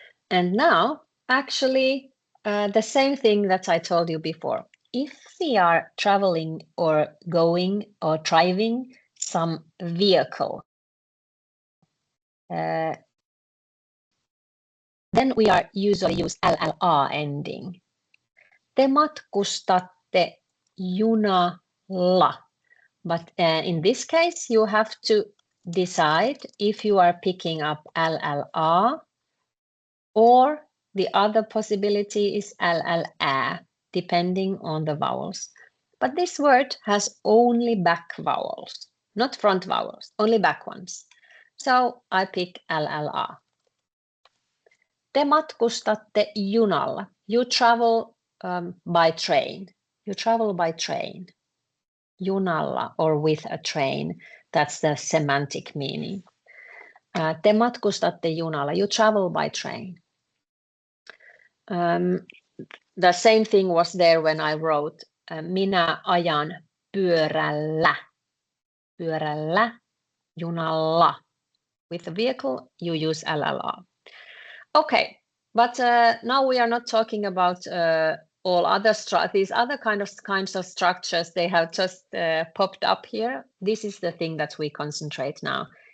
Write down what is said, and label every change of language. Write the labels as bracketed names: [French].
[English] And now, actually, the same thing that I told you before. If we are traveling or going or driving some vehicle, then we are usually use LLA ending. [Finnish] Te matkustatte junalla. [English] But in this case, you have to decide if you are picking up LLA or the other possibility is LLA, depending on the vowels. But this word has only back vowels, not front vowels, only back ones. So I pick LLA. [Finnish] Te matkustatte junalla. [English] You travel by train. You travel by train. Junalla or with a train. That's the semantic meaning. [Finnish] Te matkustatte junalla. [English] You travel by train. The same thing was there when I wrote [Finnish] minä ajan pyörällä. Pyörällä, junalla. [English] With the vehicle, you use LLA. Okay, but now we are not talking about all other these other kinds of structures. They have just popped up here. This is the thing that we concentrate now.